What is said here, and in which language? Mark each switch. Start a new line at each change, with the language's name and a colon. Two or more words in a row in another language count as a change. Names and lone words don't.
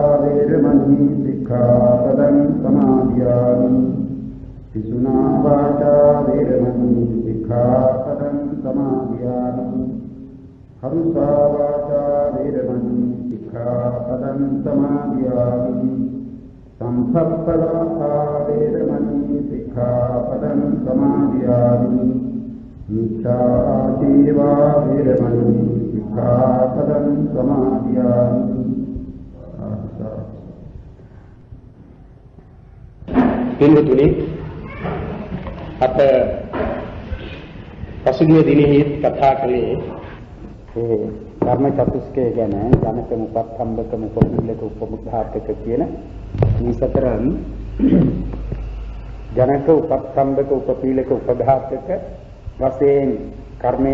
Pali: वेरमणि सिक्खापदं समादयामि पिशुना वाचा वेरमणि सिक्खापदं समादयामि हंसा वाचा वेरमणि सिक्खापदं समादयामि संसप्पदाता वेरमणि सिक्खापदं समादयामि मिथ्याजीवा वेरमणि सिक्खापदं समादयामि
Sinhala: පින්තුනි අප පසුගිය දිනෙහි කතා කළේ ඒ ධර්ම චතුස්කය ගැන
Pali: ජනක මුපත්තම්බක මුපපීලක උපමුඛාතක
Sinhala: කියන මේ සතරන්
Pali: ජනක උපත්තම්බක උපපීලක උපඝාතක
Sinhala: වශයෙන් කර්මය